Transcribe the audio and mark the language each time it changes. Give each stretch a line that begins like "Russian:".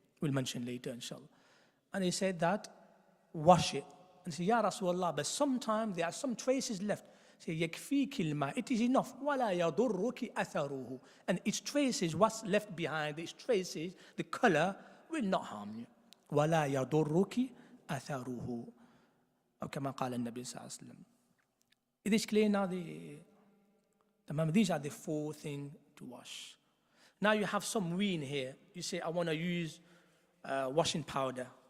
English: We'll mention later, inshallah. And he said that, wash it. And he said, Ya Rasulullah, but sometimes there are some traces left. Say,
Arabic: يَكْفِيكِ الْمَاءِ,
English: it is enough.
Arabic: وَلَا يَضُرُّكِ أَثَرُهُ.
English: And its traces, what's left behind, its traces, the color, will not harm you.
Arabic: وَلَا يَضُرُّكِ أَثَرُهُ. أو كما قال النبي صلى الله عليه وسلم.
English: It is clear now. These are the 4 things to wash. Now you have some wee in here. You say, I want to use washing powder.